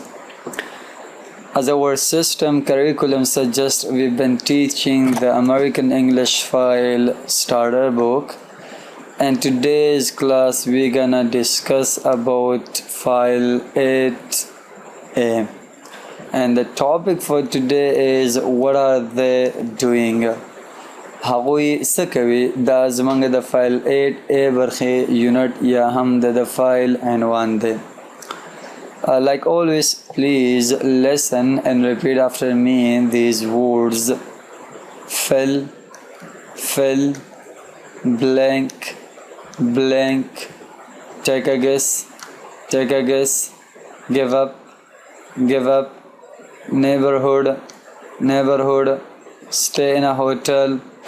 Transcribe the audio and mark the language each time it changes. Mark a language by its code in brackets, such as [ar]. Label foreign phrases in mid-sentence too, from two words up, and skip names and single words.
[en] As our system curriculum suggests, we've been teaching the American English File Starter Book, and today's class we're gonna discuss about File 8A. And the topic for today is what are they doing? [ps] هغوی څه کوي؟ دا زمونږ د فایل 8A برخې یونټ یا هم د فایل عنوان دی. [en] Like always, please listen and repeat after me these words: fill, fill, blank, blank, take a guess, give up, neighborhood, stay in a hotel,